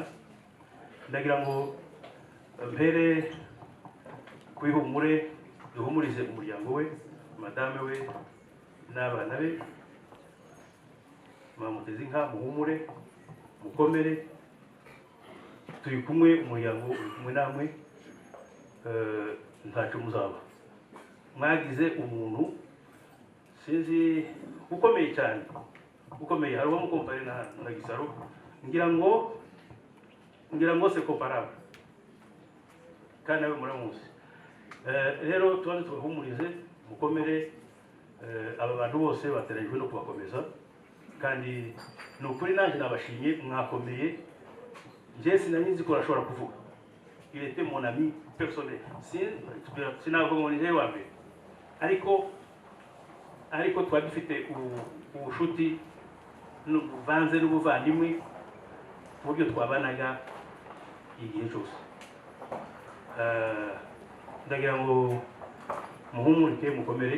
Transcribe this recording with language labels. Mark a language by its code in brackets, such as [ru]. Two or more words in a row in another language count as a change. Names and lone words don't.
[rw] Ndagira ngo mpere kwihumure, duhumurize umuryango we, madame we n'abana be, mwamuteze inka, muhumure, mukomere, turi kumwe, umuryango uri kumwe namwe, ntacyo muzaba. Mwagize umuntu sinzi ukomeye cyane, ukomeye. Hari uwo mukompare na Gisaro, ngira ngo [fr] c'est comparable [rw] kandi nawe muramuzi. Rero tubanze tubahumurize, mukomere. Aba bantu bose bateranyijwe no kubakomeza, kandi ni ukuri nanjye nabashimye, mwakomeye. Njye sinanyizi ko arashobora kuvuga, [fr] il était mon ami personnel, [rw] sinavuga ngo ni wa mbere, ariko twari dufite ubushuti buvanze n'ubuvandimwe ku buryo twabanaga igihe cyose. Ndagira ngo muhumurike, mukomere.